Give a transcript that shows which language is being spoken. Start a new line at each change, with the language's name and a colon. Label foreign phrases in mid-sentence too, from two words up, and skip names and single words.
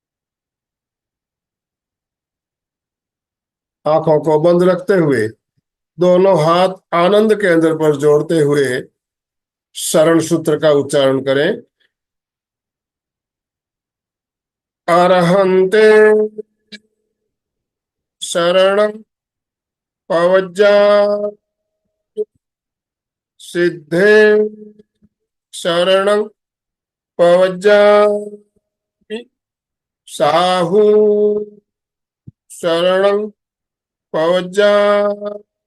Hindi: आंखों को बंद रखते हुए दोनों हाथ आनंद केंद्र पर जोड़ते हुए शरण सूत्र का उच्चारण करें।
Prakrit languages: अरहंते शरणं पवज्जामि, सिद्धे शरणं पवज्जामि, साहू शरणं पवज्जामि,